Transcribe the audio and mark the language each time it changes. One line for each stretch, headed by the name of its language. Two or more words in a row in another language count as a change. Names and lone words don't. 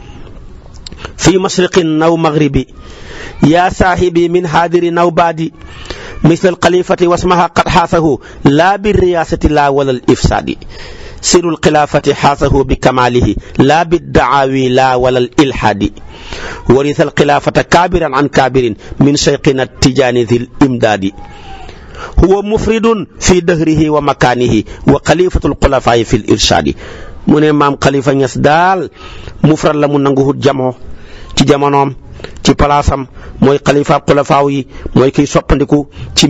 Arabic: في مشرق أو مغرب يا صاحبي من حاضر أو بادي مثل الخليفة واسمه قد خاصه لا بالرياسة لا ولا الإفساد سر الخلافة خاصه بكماله لا بدعوى لا ولا الإلحاد ورث الخلافة كابرا عن كابر من شيخنا التجاني ذي الإمداد هو مفرد في دهره ومكانه وخليفة الخلفاء في الإرشاد
Wolof: mu ne maam xalifa Ñas daal mufrad la mu nanguwut jamoo ci jamonoom ci palaasam mooy xalifa xulafaaw yi mooy kiy soppandiku ci